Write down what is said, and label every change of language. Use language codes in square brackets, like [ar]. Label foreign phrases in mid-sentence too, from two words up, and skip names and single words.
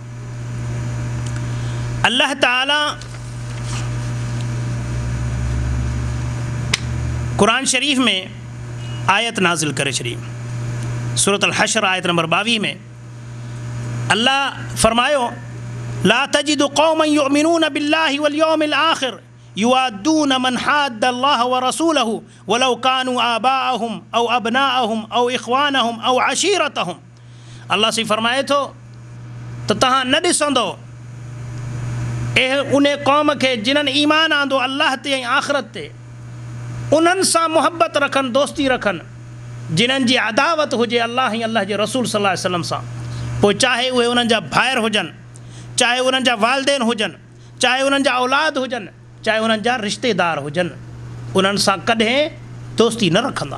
[sd] अल्लाह ताला क़ुरान शरीफ़ में आयत नाज़िल करे छॾी सूरत अल हशर आयत नंबर 22 में अल्लाह फरमायो [ar] لا تجد قوما يؤمنون بالله واليوم الآخر يوادون من حاد الله ورسوله ولو كانوا آباءهم أو أبناءهم أو إخوانهم أو عشيرتهم [sd] अल्लाह से फरमाए थो त तव्हां न ॾिसंदो उन क़ौम खे जिन्हनि ईमान आंदो अल्लाह ते ऐं आख़िरत ते उन्हनि सां मुहबत रखनि दोस्ती रखनि जिन्हनि जी अदावत हुजे अलाह ऐं अलाह जे रसूल [ar] صلى الله عليه وسلم [sd] सां, पोइ चाहे उहे उन्हनि जा भाइर हुजनि, चाहे उन्हनि जा वालदेन हुजनि, चाहे उन्हनि जा औलाद हुजनि, चाहे उन्हनि जा रिश्तेदार हुजनि, उन्हनि सां कॾहिं दोस्ती न रखंदा।